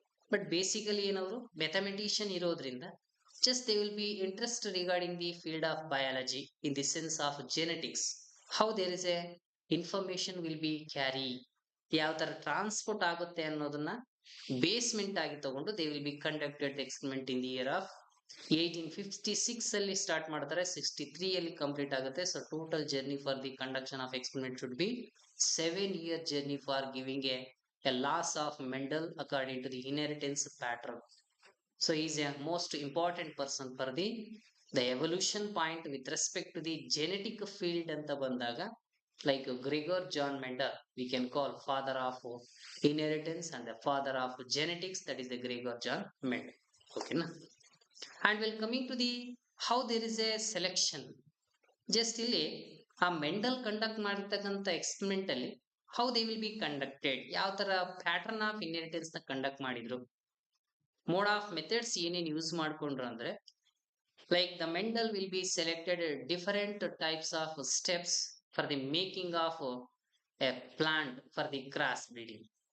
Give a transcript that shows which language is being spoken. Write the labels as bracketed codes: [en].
[kn] But basically ಏನವರು ಮೆಥಮೆಟಿಷಿಯನ್ ಇರೋದ್ರಿಂದ [en] just they will be interested regarding the field of biology in the sense of genetics, how there is a information will be carry, [kn] ಯಾವ ತರ transport ಆಗುತ್ತೆ ಅನ್ನೋದನ್ನ basement ಆಗಿ ತಗೊಂಡು they will be conducted experiment in the year of 1856 ಅಲ್ಲಿ start ಮಾಡ್ತಾರೆ, 63 ಅಲ್ಲಿ complete ಆಗುತ್ತೆ. [en] So total journey for the conduction of experiment should be 7 year journey for giving a loss of Mendel according to the inheritance pattern. So he is a most important person for the evolution point with respect to the genetic field [kn] anta bandaga, [en] like Gregor John Mendel we can call father of inheritance and the father of genetics, that is the Gregor John Mendel. Okay na. And when coming to the how there is a selection, just [kn] ಇಲ್ಲಿ ಆ Mendel conduct ಮಾಡಿರ್ತಕ್ಕಂಥ experiment ಅಲ್ಲಿ [en] how they will be conducted, [kn] ಯಾವ ತರ pattern of inheritance ನ conduct ಮಾಡಿದ್ರು, mode of methods ಏನೇನ್ use ಮಾಡ್ಕೊಂಡ್ರು ಅಂದ್ರೆ, [en] Like the Mendel will be selected different types of steps for the making of a plant for the cross breeding.